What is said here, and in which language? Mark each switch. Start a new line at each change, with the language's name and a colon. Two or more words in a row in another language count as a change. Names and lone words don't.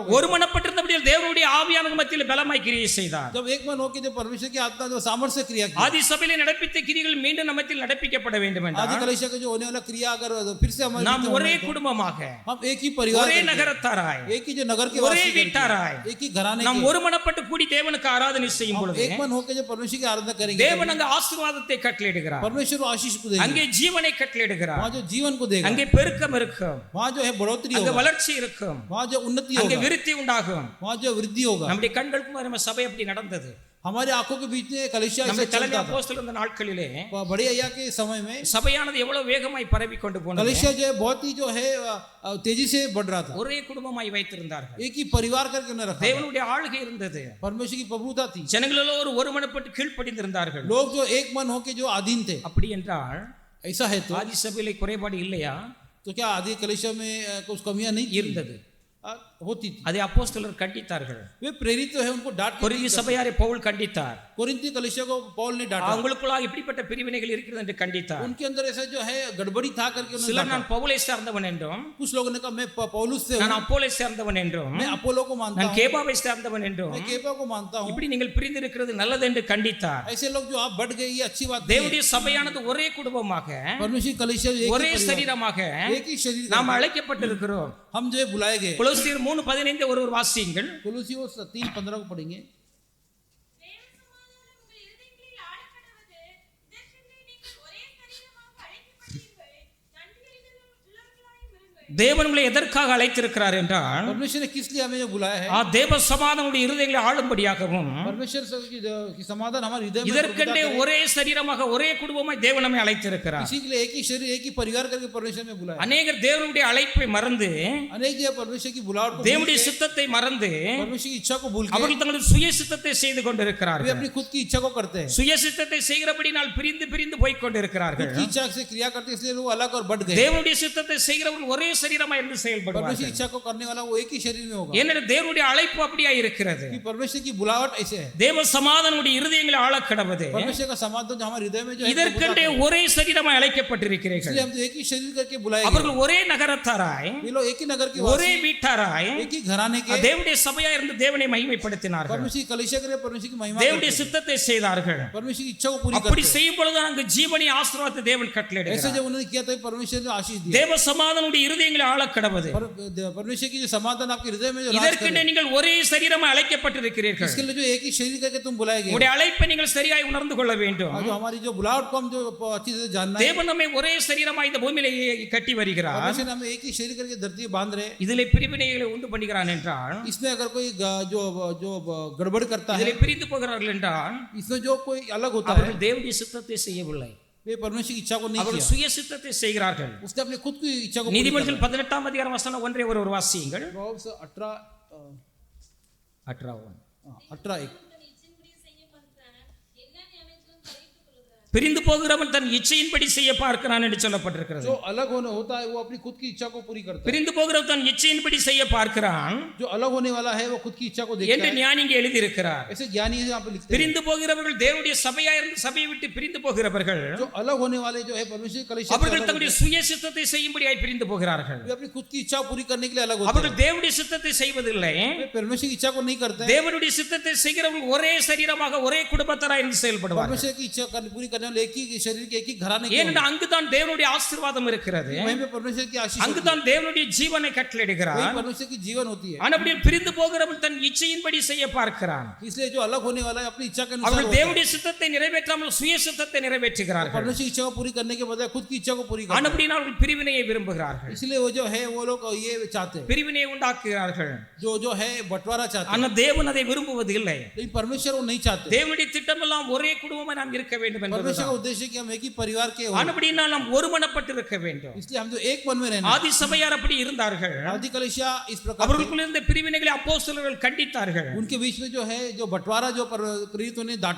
Tamil: ஒரு மனப்பட்டிருந்தபடி மறுபடியும் தேவனுடைய ஆவியானவர் மத்தியில் பலமாய் கிரியை செய்தார்.
Hindi: जब एक मन होकर जो परमेश्वर की आत्मा जो सामर्थ्य से क्रिया की,
Tamil: ஆதி சபையிலே நடப்பித்த கிரிகள் மீண்டும் நம்ம மத்தியில் நடப்பிக்கப்பட வேண்டும்
Hindi: आदि
Tamil: என்றால்
Hindi: कलीसिया का जो होने वाला क्रिया अगर फिर से हमारे
Tamil: நாம்
Hindi: बीच में
Tamil: ஒரே
Hindi: होना है,
Tamil: குடும்பமாக
Hindi: तो हम एक ही परिवार
Tamil: ஒரே
Hindi: करके,
Tamil: நகரத்தாராய்
Hindi: एक ही जो नगर के
Tamil: ஒரே
Hindi: वासी करके,
Tamil: வீட்டாராய்
Hindi: एक ही घराने
Tamil: நாம்
Hindi: के,
Tamil: ஒருமனப்பட்டு கூடி தேவனுக்கு ஆராதனை செய்யும்
Hindi: हम
Tamil: பொழுது
Hindi: एक मन होकर जो परमेश्वर की आराधना करेंगे,
Tamil: தேவன் அங்கே ஆசீர்வாதத்தை கட்டளையிடுகிறார்.
Hindi: परमेश्वर वो आशीष को देगा,
Tamil: அங்கே ஜீவனை கட்டளையிடுகிறார்.
Hindi: वहाँ जो जीवन को देगा,
Tamil: அங்கே பெருக்கம் இருக்கும்,
Hindi: वहाँ जो है बढ़ोतरी
Tamil: அங்கே
Hindi: होगा,
Tamil: வளர்ச்சி இருக்கும்,
Hindi: वहाँ जो उन्नति
Tamil: அங்கே
Hindi: होगा,
Tamil: விருத்தி உண்டாகும்.
Hindi: वहाँ जो वृद्धि होगा.
Tamil: நம்முடைய கண்களுக்கு முன்னாடி நம்ம சபை அப்படி நடந்தது.
Hindi: हमारे आंखों के बीच में कलीसिया ऐसे
Tamil: நம்முடைய தலைமை
Hindi: चलता था.
Tamil: அப்போஸ்தலர் இருந்த நாட்களிலே
Hindi: बड़े अय्या के समय में
Tamil: சபையானது எவ்வளவு வேகமாய் பரவி கொண்டு போனது.
Hindi: कलीसिया जो है बहुत ही जो है तेजी से बढ़ रहा था.
Tamil: ஒரே குடும்பமாய் வைத்திருந்தார்கள்.
Hindi: एक ही परिवार करके उन्हें रखा था.
Tamil: தேவனுடைய ஆளுகை இருந்தது.
Hindi: परमेश्वर की प्रभुता थी.
Tamil: ஜனங்கள் எல்லோரும் ஒருமனப்பட்டு கீழ்ப்படிந்திருந்தார்கள்.
Hindi: लोग जो एक मन होके जो अधीन थे.
Tamil: அப்படி என்றால்
Hindi: ऐसा है तो
Tamil: ஆதி சபையிலே குறைபாடு இல்லையா?
Hindi: तो क्या आदि कलीसिया में कुछ कमियां नहीं थी?
Tamil: இருந்தது.
Hindi: होती थी.
Tamil: அதை அப்போஸ்தலர் கண்டித்தார்கள்.
Hindi: वे प्रेरित तो है, उनको डांट
Tamil: கொரிந்தி சபையாரை பவுல் கண்டித்தார்.
Hindi: कोरिन्थी कलीसिया को पौल ने डांटा.
Tamil: அவங்களுக்குள்ளாக இப்படிப்பட்ட பிரிவினைகள் இருக்கிறது என்று கண்டித்தார்.
Hindi: उनके अंदर ऐसा जो है गड़बड़ी था करके उन्होंने
Tamil: சிலர்
Hindi: डांटा.
Tamil: நான் பவுலை சார்ந்தவன் என்றும்,
Hindi: कुछ लोगों ने कहा मैं पौलुस से
Tamil: நான்
Hindi: हूं,
Tamil: அப்போலை சார்ந்தவன் என்றும்,
Hindi: मैं अपोलो को मानता
Tamil: நான்
Hindi: हूं,
Tamil: கேபாவை சார்ந்தவன் என்றும்,
Hindi: मैं केफा को मानता हूं.
Tamil: இப்படி நீங்கள் பிரிந்திருக்கிறது நல்லது என்று கண்டித்தார்.
Hindi: ऐसे लोग जो आप बढ़ गए ये अच्छी बात नहीं है.
Tamil: தேவனுடைய சபையானது ஒரே குடும்பமாக
Hindi: परमेश्वर की कलीसिया एक ही
Tamil: ஒரே
Hindi: परिवार,
Tamil: சரீரமாக
Hindi: एक ही शरीर
Tamil: நாம்
Hindi: का
Tamil: அழைக்கப்பட்டிருக்கிறோம்.
Hindi: हम जो है बुलाए गए.
Tamil: கொலோசியர் 3:15 ஒரு வாசியுங்கள்.
Hindi: कुलुसियोस 3:15 को पढ़ेंगे.
Tamil: தேவ சமாதானம் உங்கள் இருதயங்களில் ஆளக்கடவது. இதற்கென்றே நீங்கள் ஒரே சரீரமாக அழைக்கப்பட்டீர்கள். நன்றியுள்ளவர்களாயும் இருங்கள். தேவன் உங்களை எதற்காக அழைத்திருக்கிறார் என்றால்
Hindi: परमेश्वर ने किस लिए हमें जो बुलाया है?
Tamil: தேவ சமாதானமுடைய இருதயங்களை ஆளும்படியாகவும்,
Hindi: परमेश्वर की समाधान हमारे हृदय में
Tamil: இதற்கென்றே
Hindi: प्रभुता करे.
Tamil: ஒரே சரீரமாக ஒரே குடும்பமாய் தேவன் நம்மை அழைத்திருக்கிறார்.
Hindi: इसी के लिए एक ही शरीर एक ही परिवार करके परमेश्वर में बुलाया.
Tamil: அநேகர் தேவனுடைய அழைப்பை மறந்து,
Hindi: अनेक जो परमेश्वर की बुलाहट को भूल
Tamil: தேவனுடைய
Hindi: के,
Tamil: சித்தத்தை மறந்து
Hindi: परमेश्वर की इच्छा को भूल के
Tamil: அவர்கள் தங்களுடைய சுய சித்தத்தை செய்து
Hindi: वे
Tamil: கொண்டிருக்கிறார்கள்.
Hindi: अपनी खुद की इच्छा को करते हैं.
Tamil: சுய சித்தத்தை செய்கிறபடினால் பிரிந்து பிரிந்து போய் கொண்டிருக்கிறார்கள்.
Hindi: खुद की इच्छा से क्रिया करते हैं, इसलिए वो अलग और बढ़ गए.
Tamil: தேவனுடைய சித்தத்தை செய்கிறவர்கள் ஒரே சரீரமாய் இருந்து
Hindi: परमेश्वर
Tamil: செயல்படுவார்கள்.
Hindi: की इच्छा को करने वाला वो एक ही शरीर में होगा.
Tamil: ஏனெனில் தேவனுடைய அழைப்பு அப்படியா இருக்கிறது.
Hindi: कि परमेश्वर की बुलाहट ऐसे है.
Tamil: தேவ சமாதானமுடைய இருதயங்களை ஆளக்கடவது.
Hindi: परमेश्वर का समाधान जो हमारे हृदय में जो है
Tamil: இதற்கென்றே
Hindi: प्रभुता करे.
Tamil: ஒரே சரீரமாய் அழைக்கப்பட்டிருக்கிறீர்கள்.
Hindi: इसलिए हम तो एक ही शरीर करके बुलाए गए.
Tamil: அவர்கள் ஒரே நகரத்தாராய்
Hindi: ये लोग एक ही नगर के
Tamil: ஒரே
Hindi: वासी,
Tamil: வீட்டாராய்
Hindi: एक ही घराने के
Tamil: தேவனுடைய சபையா இருந்து தேவனை மகிமைப்படுத்தினார்கள்.
Hindi: परमेश्वर की कलीसिया करे, परमेश्वर की महिमा
Tamil: தேவனுடைய
Hindi: करते हैं.
Tamil: சித்தத்தை செய்தார்கள்.
Hindi: परमेश्वर की इच्छा को पूरी
Tamil: அப்படி
Hindi: करते हैं.
Tamil: செய்யும் பொழுது அங்கு ஜீவனை ஆசீர்வாதத்தை தேவன்
Hindi: ऐसे
Tamil: கட்டளையிடுகிறார்.
Hindi: जब उन्होंने किया तो परमेश्वर ने आशीष दिया.
Tamil: தேவ சமாதானமுடைய இருதயங்களை ஆளக்கடவது.
Hindi: परमेश्वर की जो समाधान आपके हृदय में जो राज
Tamil: இதற்கென்றே
Hindi: करे,
Tamil: நீங்கள் ஒரே சரீரமாய் அழைக்கப்பட்டிருக்கிறீர்கள்.
Hindi: इसके लिए जो एक ही शरीर करके तुम बुलाए गए.
Tamil: உங்களுடைய அழைப்பை நீங்கள் சரியாய் உணர்ந்து கொள்ள வேண்டும்.
Hindi: और जो हमारी जो बुलाहट को हम जो अच्छी तरह जानना है.
Tamil: தேவன் நம்மை ஒரே சரீரமாய் இந்த பூமியிலே கட்டி வருகிறார்.
Hindi: परमेश्वर ने हमें एक ही शरीर करके धरती पे बांध रहे.
Tamil: இதிலே பிரிவினைகளை உண்டு பண்ணுகிறான் என்றால்,
Hindi: इसमें अगर कोई जो जो गड़बड़ करता है,
Tamil: இதிலே பிரிந்து போகிறார்கள் என்றால்,
Hindi: इसमें जो कोई अलग होता है,
Tamil: அவர்கள் தேவனுடைய சித்தத்தை செய்யவில்லை.
Hindi: वे परमेश्वर की इच्छा को नहीं
Tamil: அவர்கள்
Hindi: किया.
Tamil: சுய சித்தத்தை செய்கிறார்கள்.
Hindi: उसने अपनी खुद की इच्छा को पूरी
Tamil: நீதிமொழிகள் 18ஆம் அதிகாரம் வசனம் 1 ஒரு வாசியுங்கள். Proverbs 18 18:1. தன் இச்சையின்படி செய்ய பார்க்கிறான். எல்லா ஞானத்திலும் பறித்துக் கொள்கிறான். பிரிந்து போகிறவன் தன் இச்சையின்படி செய்ய பார்க்கிறான் என்று சொல்லப்பட்டிருக்கிறது.
Hindi: जो अलग होने होता है वो अपनी खुद की इच्छा को पूरी करता है.
Tamil: பிரிந்து போகிறவன் தன் இச்சையின்படி செய்ய பார்க்கிறான்
Hindi: जो अलग होने वाला है वो खुद की इच्छा को देखता
Tamil: என்று
Hindi: है.
Tamil: ஞானி இங்கே எழுதியிருக்கிறார்.
Hindi: ऐसे ज्ञानी यहाँ पे लिखते हैं.
Tamil: பிரிந்து போகிறவர்கள் தேவனுடைய சபையா இருந்து சபையை விட்டு பிரிந்து போகிறவர்கள்
Hindi: जो अलग होने वाले जो है परमेश्वर की कलीसिया से
Tamil: அவர்கள்
Hindi: अलग
Tamil: தங்களுடைய
Hindi: होते
Tamil: சுய சித்தத்தை செய்யும்படியாய் பிரிந்து போகிறார்கள்.
Hindi: हैं. वे अपनी खुद की इच्छा पूरी करने के लिए अलग होते
Tamil: அவர்கள்
Hindi: हैं.
Tamil: தேவனுடைய சித்தத்தை செய்வதில்லை.
Hindi: वे परमेश्वर की इच्छा को नहीं करते हैं.
Tamil: தேவனுடைய சித்தத்தை செய்கிறவர்கள் ஒரே சரீரமாக ஒரே குடும்பத்தாராய் இருந்து செயல்படுவார்கள்.
Hindi: परमेश्वर की इच्छा पूरी करने वाले एक ही शरीर के एक ही घराने के
Tamil: ஏனென்றால் அங்குதான் தேவனுடைய ஆசீர்வாதம் இருக்கிறது.
Hindi: वहीं पे परमेश्वर की आशीष होती है.
Tamil: அங்குதான் தேவனுடைய ஜீவனை
Hindi: वहीं
Tamil: கட்டளையிடுகிறார்.
Hindi: परमेश्वर की जीवन होती है.
Tamil: ஆனபடியால் பிரிந்து போகிறவன் தன் இச்சையின்படி செய்ய பார்க்கிறான்.
Hindi: इसलिए जो अलग होने वाला है अपनी इच्छा के अनुसार
Tamil: அவர்கள்
Hindi: होता है.
Tamil: தேவனுடைய சித்தத்தை நிறைவேற்றாமல் சுய சித்தத்தை நிறைவேற்றுகிறார்கள்.
Hindi: परमेश्वर की इच्छा को पूरी करने के बजाय खुद की इच्छा को पूरी करते हैं.
Tamil: ஆனபடியால் அவர்கள் பிரிவினையை விரும்புகிறார்கள்.
Hindi: इसलिए वो जो है वो लोग ये चाहते हैं.
Tamil: பிரிவினையை உண்டாக்குகிறார்கள்.
Hindi: जो है बंटवारा चाहते हैं.
Tamil: ஆனால் தேவன் அதை விரும்புவது இல்லை.
Hindi: लेकिन परमेश्वर वो नहीं चाहते.
Tamil: தேவனுடைய திட்டமெல்லாம் ஒரே குடும்பமாய் நாம் இருக்க வேண்டும்
Hindi: परमेश्वर का
Tamil: என்பதுதான்.
Hindi: उद्देश्य है कि हम एक ही परिवार के हों.
Tamil: ஆனபடியால் நாம் ஒருமனப்பட்டு இருக்க வேண்டும்.
Hindi: इसलिए हम जो एक मन में रहना.
Tamil: ஆதி சபையார் அப்படி இருந்தார்கள்.
Hindi: आदि कलीसिया इस प्रकार
Tamil: அவர்களுக்குள்ள இருந்த பிரிவினைகளை அப்போஸ்தலர்கள் கண்டித்தார்கள்.
Hindi: उनके बीच में जो है जो बंटवारा जो प्रेरितों ने डांटा.